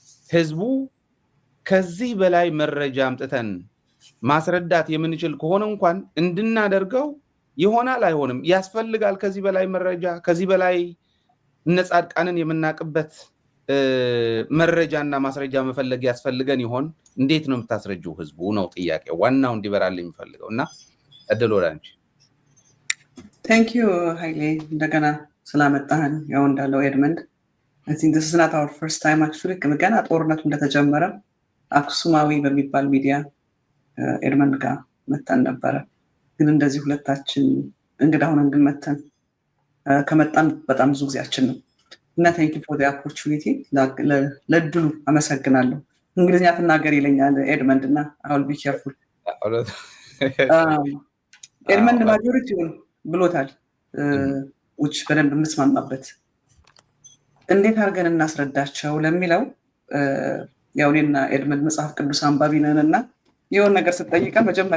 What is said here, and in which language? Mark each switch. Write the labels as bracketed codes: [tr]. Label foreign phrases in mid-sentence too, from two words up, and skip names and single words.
[am] ህዝቡ ከዚህ በላይ መረጃ አምጥተን ማስረዳት የምንችል ከሆነ እንኳን እንድናደርገው ይሆናል አይሆንም ያስፈልጋል ከዚህ በላይ መረጃ ከዚህ በላይ እነ ጻድቃንን የምናቅበት መረጃና ማስረጃ መፈለግ ያስፈልገን ይሆን እንዴት ነው የምታስረጁው ህዝቡ ነው ጥያቄው ዋናው እንዲበራል የሚፈልገውና እድል ወዳንቺ [en] Thank you [am] ሃይሌ እንደገና ስላመጣህን ያው እንዳለው ኤድመንድ [en] I think this is not our first time actually [am] ገና ጦርነቱ እንደተጀመረ አክሱማዊ በሚባል ሚዲያ ኤድመንድ ጋር መተን ነበረ ግን እንደዚህ ሁለታችን እንግዳ ሆነን ግን መተን ከመጣን በጣም ብዙ ጊዜያችን ነው እና [en] thank you for the opportunity [am] ለድሉ አመሰግናለሁ እንግሊዝኛ ተናገር ይለኛል ኤድመንድ እና [en] I will be careful [am] ኤድመንድ ማጆሪቲውን ብሎታል which በደንብ የምስማማበት እንዴት አድርገን እናስረዳቸው ለሚለው ያው እኔና ኤድመንድ መጽሐፍ ቅዱስ አንባቢ ነንና የሆነ ነገር ስትጠይቀን መጀመሪያ